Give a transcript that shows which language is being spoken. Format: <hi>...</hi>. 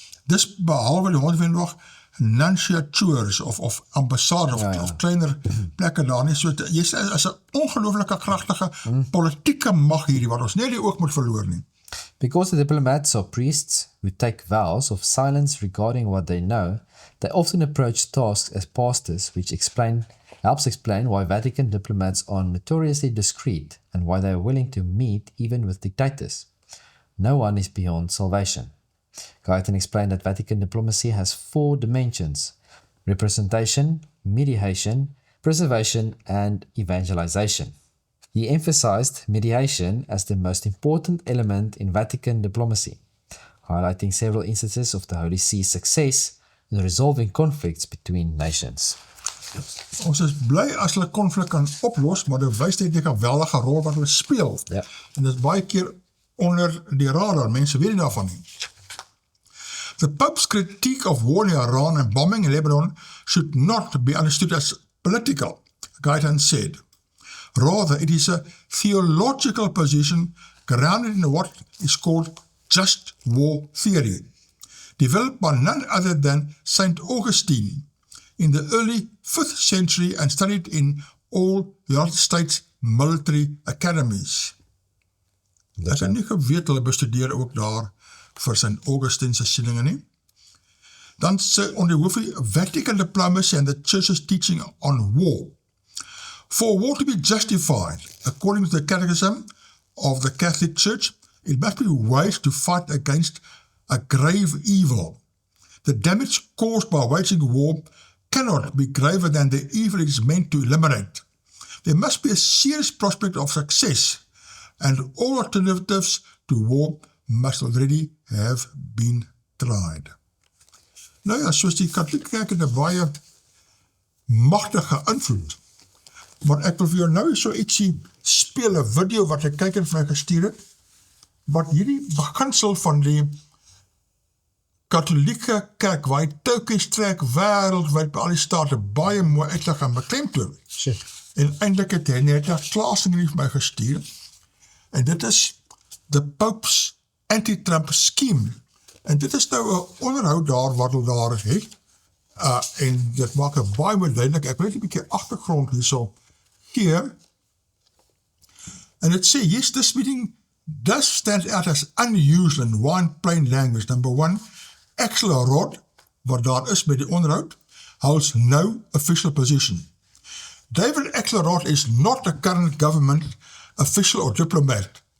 <af>Dis behalwe die 124 nunciatures of ambassadeurs of kleiner plekke daar nie. So jy sê as 'n ongelooflike kragtige politieke mag hierdie wat ons nie die oog moet verloor nie.</af> <en>Because the diplomats are priests who take vows of silence regarding what they know, they often approach tasks as pastors, which helps explain why Vatican diplomats are notoriously discreet and why they are willing to meet even with dictators. No one is beyond salvation. Guyton explained that Vatican diplomacy has 4 dimensions: representation, mediation, preservation, and evangelization. He emphasized mediation as the most important element in Vatican diplomacy, highlighting several instances of the Holy See's success in resolving conflicts between nations.</en> <af>Ons is bly as hulle konflik kan oplos, maar dit wys net die geweldige rol wat hulle speel. Ja. En dit is baie keer onder die radar, mense weet nie daarvan nie.</af> <en>The Pope's critique of war in Iran and bombing in Lebanon should not be understood as political, Guyton said. Rather, it is a theological position grounded in what is called just war theory, developed by none other than St. Augustine in the early 5th century and studied in all United States military academies.</en> <af>Ek het nie geweet hulle bestudeer ook daar vir St. Augustine se sieninge nie. Dan sê onder die hoofie</af> <en>Vatican diplomacy and the Church's teaching on war. For war to be justified, according to the Catechism of the Catholic Church, it must be waged to fight against a grave evil. The damage caused by waging war cannot be graver than the evil it is meant to eliminate. There must be a serious prospect of success, and all alternatives to war must already have been tried.</en> <af>Nou ja, soos die Katholieke Kerk het 'n baie magtige invloed. Maar ek wil vir jou nou so ietsie speel, 'n video wat 'n kyker vir my gestuur het, wat hierdie beginsel van die Katholieke Kerk, waar hy toukies trek wêreldwyd by al die state, baie mooi uitlig en beklemtoon. En eintlik het hy net 'n klasing vir my gestuur, en dit is</af> <en>the Pope's anti-Trump scheme.</en> <af>En dit is nou 'n onderhoud daar wat hulle daar het, en dit maak 'n baie mooi duidelik. Ek wil net 'n bietjie agtergrond hierso gee. En dit sê,</af> <en>yes, this meeting does stand out as unusual in one plain language. Number 1, Axelrod,</en> <af>wat daar is by die onderhoud,</af> <en>holds no official position. David Axelrod is not a current government official or diplomat.</en>